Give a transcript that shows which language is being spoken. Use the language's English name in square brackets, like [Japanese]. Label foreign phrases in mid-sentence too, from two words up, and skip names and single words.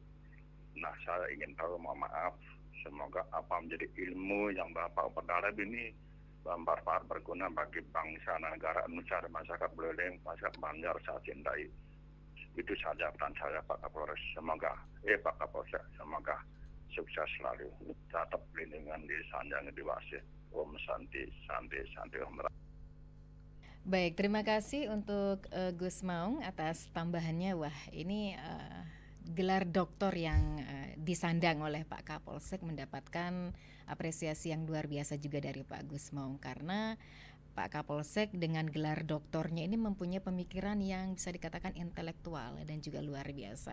[Indonesian] Nah saya ingin tahu, mohon maaf, semoga apa menjadi ilmu yang Bapak perdalam ini bermanfaat berguna bagi bangsa dan negara Indonesia dan masyarakat Buleleng, masyarakat Banjar saya cintai. Itu saja pesan saya Pak Kapolres. Semoga Pak Kapolsek, semoga sukses selalu, tetap lindungan di sanjang diwasi. [Balinese] Om Santi Om. [Indonesian] Baik, terima kasih untuk Gus Maung atas tambahannya. Wah, ini gelar doktor yang disandang oleh Pak Kapolsek mendapatkan apresiasi yang luar biasa juga dari Pak Gus Maung, karena Pak Kapolsek dengan gelar doktornya ini mempunyai pemikiran yang bisa dikatakan intelektual dan juga luar biasa.